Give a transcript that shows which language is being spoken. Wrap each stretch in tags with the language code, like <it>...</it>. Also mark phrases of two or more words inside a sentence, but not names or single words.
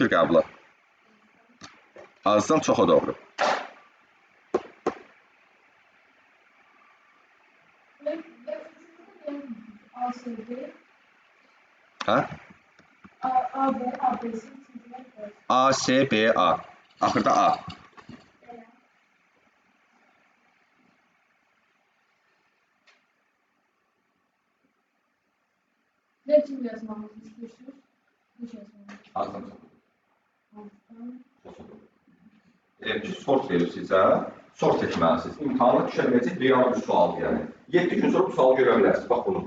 <az>Düşür qəbula. Azdan çoxa doğru. Hə? A, S, B, A. Axırda A.</az> <tr>Ne için yazmamızı istiyorsunuz? Hiç yazmamızı.</tr> <az>Azdan çoxa. Elə ki, sort verir sizə, sort etməlisiniz. İmtahana düşəlməyəcək real bir sualdır yəni. 7 gün sonra bu sualı görə bilərsiniz, bax bunu.</az>